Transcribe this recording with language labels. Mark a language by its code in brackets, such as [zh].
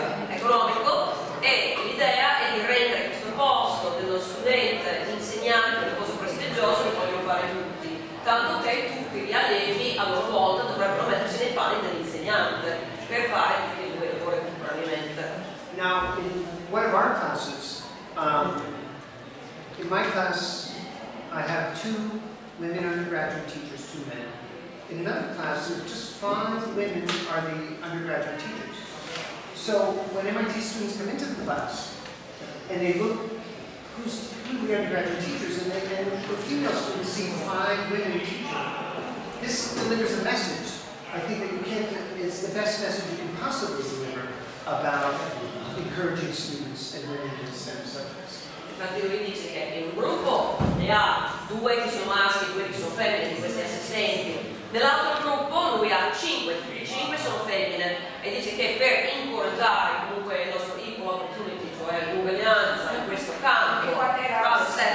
[it] economico, e l'idea è di rendere questo posto dello studente insegnante un posto prestigioso che vogliono fare tutti, tanto che tutti gli allievi a loro volta dovrebbero mettersi nei panni dell'insegnante per fare tutti e due lavori contemporaneamente. [en] Now, in one of our classes, in my class, I have 2 women undergraduate teachers, 2 men. In another class, there's just 5 women are the undergraduate teachers. So when MIT students come into the class and they look who are the undergraduate teachers, and the female students see 5 women teaching, this delivers a message. I think that it's the best message you can possibly deliver about encouraging students and learning in STEM subjects. [it] Infatti lui dice che in un gruppo ne ha 2 che sono maschi e 2 che sono femmine di questi assistenti. Nell'altro gruppo lui ha 5, tutti 5 sono femmine, e dice che per incoraggiare comunque il nostro [en] equal opportunity, [it] cioè l'uguaglianza in questo campo, bravi